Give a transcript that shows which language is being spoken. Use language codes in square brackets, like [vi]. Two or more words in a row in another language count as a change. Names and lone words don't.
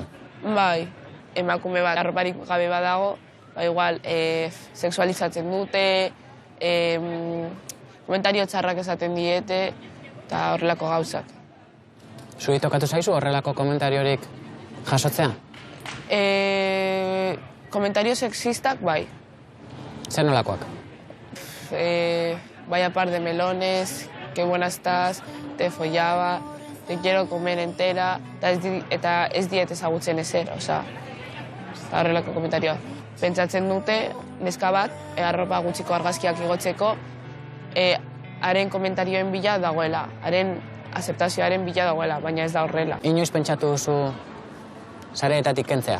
[eu] Bai, emakume bat arroparik gabe badago, igual sexualizatzen dute, komentario txarrak esaten diete, eta horrelako gauzak. Zuri tokatu zaizu horrelako komentariorik jasotzea? Komentario sexistak, bai. Zer nolakoak? [es] Vaya par de melones, que buena estás, te follaba, te quiero comer entera, [eu] eta ez diet ezagutzen ezer, eta horrelako komentarioa. Pentsatzen dute, neska bat, arropa gutxiko argazkiak igotzeko, haren komentarioen bila dagoela, haren azeptazioaren bila dagoela, baina ez da horrela. Inoiz pentsatu duzu sareetatik kentzea?